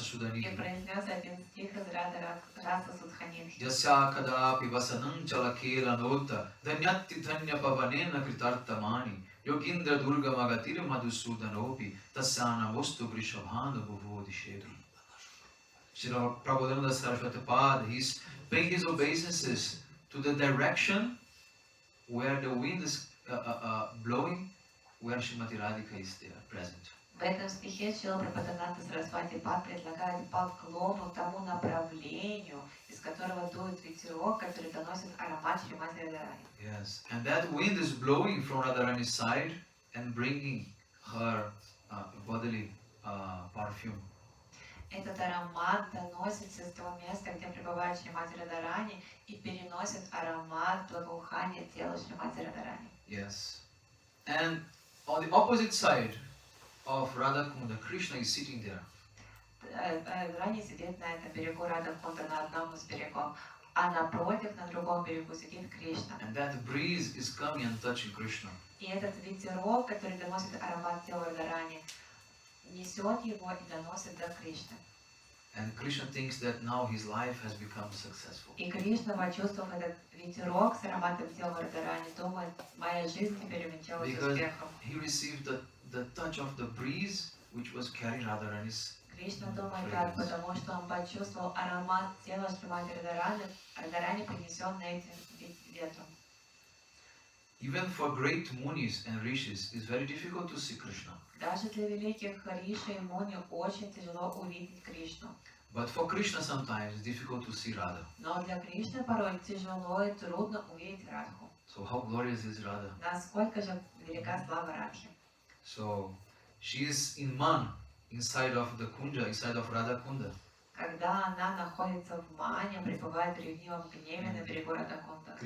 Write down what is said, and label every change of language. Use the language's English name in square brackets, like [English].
[Russian] И Sudhanidhi. произнес один стих из Раса Судханидхи. [Sanskrit] Jasya kadapi vasanam chalakela nota dhanyati dhanya pavanena kritartamani yogindra durga magatir madhusudanopi tasyana mostu vrishabhanu bhuvodishedu. [English] Srila Prabhupada Saraswati, he's paying his obeisances to the direction where the wind is blowing, where Srimati Radhika is there, present. [Russian] В этом стихе Шрила Прабхупада Сарасвати предлагает поклону тому направлению, из которого дует ветерок, который доносит аромат Шримати Радхарани. [English] Yes, and that wind is blowing from Radharani's side and bringing her bodily perfume. [Russian] Этот аромат доносится с того места, где пребывает Шримати Радхарани, и переносит аромат благоухания тела Шримати Радхарани. [English] Yes, and on the opposite side of Radha Kunda, Krishna is sitting there. [Russian] Радхарани сидит на этом берегу Рада Кунда, на одном из берегов, а напротив, на другом берегу сидит Кришна. [English] And that breeze is coming and touching Krishna. [Russian] И этот ветерок, который доносит аромат тела Радхарани, несет его и доносит до Кришны. [English] And Krishna thinks that now his life has become successful. [Russian] И Кришна, почувствовав этот ветерок с ароматом тела Радхарани, думает, моя жизнь теперь увенчалась [English] Because [Russian] успехом. [English] he received the touch of the breeze which was carrying Radharani's [Russian] Кришна думает так, потому что он почувствовал аромат тела Шримати Радхарани, принесенный этим ветром. [English] Even for great munis and rishis, it's very difficult to see Krishna. [Russian] Даже для великих Риши и Муни очень тяжело увидеть Кришну. [English] But for Krishna sometimes it's difficult to see Radha. [Russian] Но для Кришны порой тяжело и трудно увидеть Радху. [English] So how glorious is Radha? [Russian] Насколько же велика слава Радхи. [English] So she is in man, inside of the kunja, inside of Radha Kunda. [Russian] Когда она находится в мане, пребывает в ревнивом гневе на берегу Радхакунда.